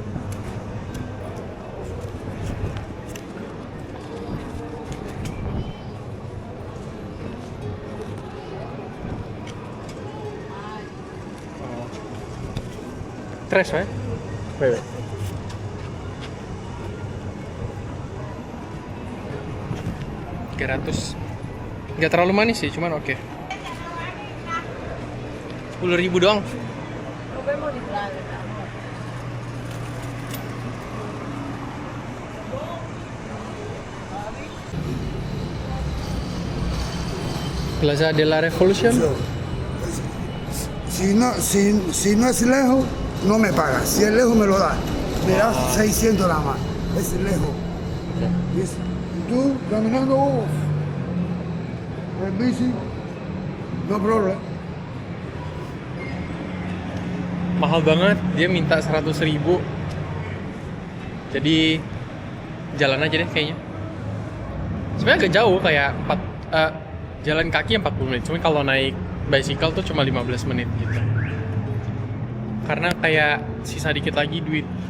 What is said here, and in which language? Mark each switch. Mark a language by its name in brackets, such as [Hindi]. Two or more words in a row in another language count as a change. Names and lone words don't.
[Spanish] Tres, ¿eh? Bebe. [Indonesian] Nggak terlalu manis sih, cuman oke. 10.000 doang. [Spanish] Plaza de la Revolution. Si no es lejos, no me pagas. Si es lejos, me lo das. Me das 600 nada más. Es lejos. ¿Ves? Y tú caminando en bici, [English] no problem. [Indonesian] Mahal banget, dia minta 100.000. Jadi jalan aja deh kayaknya. Sebenarnya agak jauh, kayak jalan kaki 40 menit. Cuma kalau naik bicycle tuh cuma 15 menit gitu. Karena kayak sisa dikit lagi duitku.